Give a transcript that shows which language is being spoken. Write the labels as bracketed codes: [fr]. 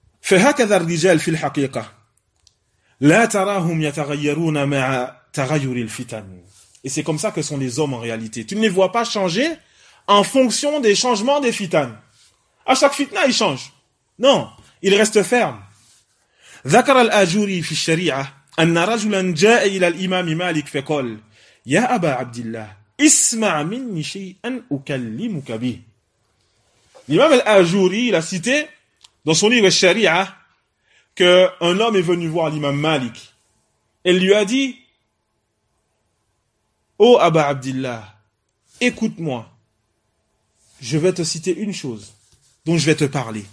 [ar] فهكذا الرجال في الحقيقة لا تراهم يتغيرون مع تغير الفتن. [fr] Et c'est comme ça que sont les hommes en réalité. Tu ne les vois pas changer en fonction des changements des fitanes. À chaque fitna, ils changent. Non, ils restent fermes. [ar] ذكر الأجوري في الشريعة أن رجلا جاء إلى الإمام مالك فقال يا أبا عبد الله اسمع مني شيئا أكلمك به. [fr] L'imam al-Ajuri, il a cité dans son livre Sharia, qu'un homme est venu voir l'imam Malik. Il lui a dit, « Oh Abba Abdillah, écoute-moi, je vais te citer une chose dont je vais te parler.